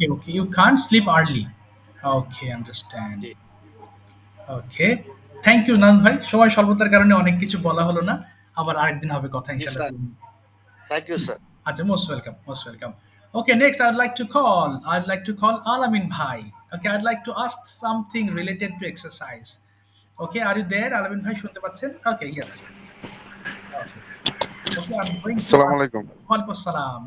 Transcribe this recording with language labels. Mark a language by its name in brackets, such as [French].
[English] Okay, you can't sleep early. Okay, understand. [Bangla] G, [English] Okay. Thank you [Bangla] নান ভাই, সময় স্বল্পতার কারণে অনেক কিছু বলা হলো না, আবার আরেকদিন হবে কথা জি ইনশাআল্লাহ। [English] Sir, thank you sir. আচ্ছা, most welcome, most welcome. Okay, next I'd like to call Alamin Bhai. Okay, I'd like to ask something related to exercise. Okay, are you there, Alamin Bhai? [Bangla] শুনতে পাচ্ছেন? [English] Okay, yes. Okay. Okay, I'm going to [Arabic] আসসালামু [English] ask. [Arabic] আলাইকুম। Walaikum assalam.